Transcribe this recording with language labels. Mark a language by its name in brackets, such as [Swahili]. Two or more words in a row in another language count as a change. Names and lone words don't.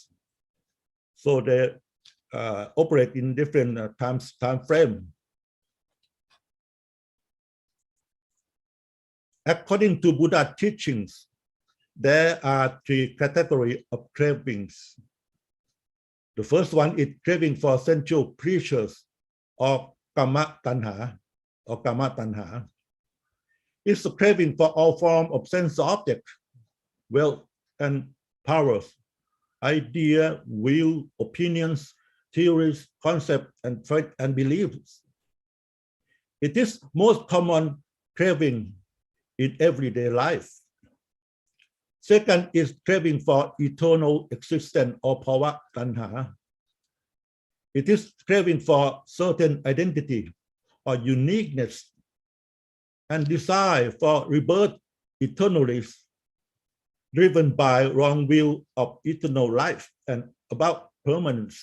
[English] So they operate in different time frame. According to Buddha teachings, there are 3 categories of cravings. The first one is craving for sensual pleasures or [Pali] kama tanha. [English] It's a craving for all forms of sense objects, wealth and powers, idea, will, opinions, theories, concepts, and beliefs. It is most common craving in everyday life. Second is craving for eternal existence or [Pali] bhava tanha. [English] It is craving for certain identity or uniqueness and desire for rebirth eternally, driven by wrong view of eternal life and about permanence.